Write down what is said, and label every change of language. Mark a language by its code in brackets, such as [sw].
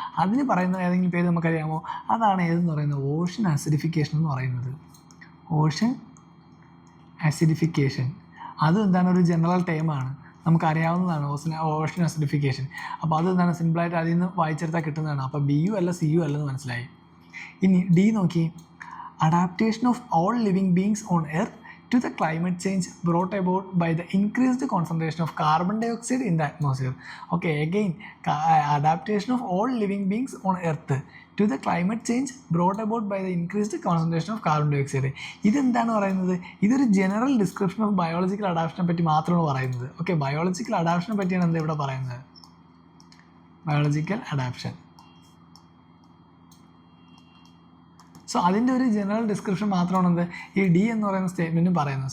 [ml] അതിന് പറയുന്ന ഏതെങ്കിലും പേര് നമുക്കറിയാമോ? അതാണ് ഏതെന്ന് പറയുന്നത്, ഓഷൻ അസിഡിഫിക്കേഷൻ എന്ന് പറയുന്നത്. ഓഷൻ അസിഡിഫിക്കേഷൻ അതും എന്താണ്, ഒരു ജനറൽ ടൈമാണ്, നമുക്കറിയാവുന്നതാണ് ഓഷൻ അസിഡിഫിക്കേഷൻ. അപ്പോൾ അത് എന്താണ്, സിമ്പിളായിട്ട് അതിൽ നിന്ന് വായിച്ചെടുത്താൽ കിട്ടുന്നതാണ്. അപ്പോൾ ബി യു അല്ല, സി യു അല്ലെന്ന് മനസ്സിലായി. ഇനി ഡി നോക്കി, [en] Adaptation of all living beings on earth to the climate change brought about by the increased concentration of carbon dioxide in the atmosphere. Okay, again, adaptation of all living beings on earth to the climate change brought about by the increased concentration of carbon dioxide. [ml] ഇതെന്താണ് പറയുന്നത്, ഇതൊരു general description of biological അഡാപ്ഷനെ പറ്റി മാത്രമാണ് പറയുന്നത്. Okay, biological അഡാപ്ഷനെ പറ്റിയാണ് എന്താ ഇവിടെ പറയുന്നത്, ബയോളജിക്കൽ അഡാപ്ഷൻ. സോ അതിൻ്റെ ഒരു ജനറൽ ഡിസ്ക്രിപ്ഷൻ മാത്രമാണ് എന്ത് ഈ ഡി എന്ന് പറയുന്ന സ്റ്റേറ്റ്മെൻറ്റും പറയുന്നത്.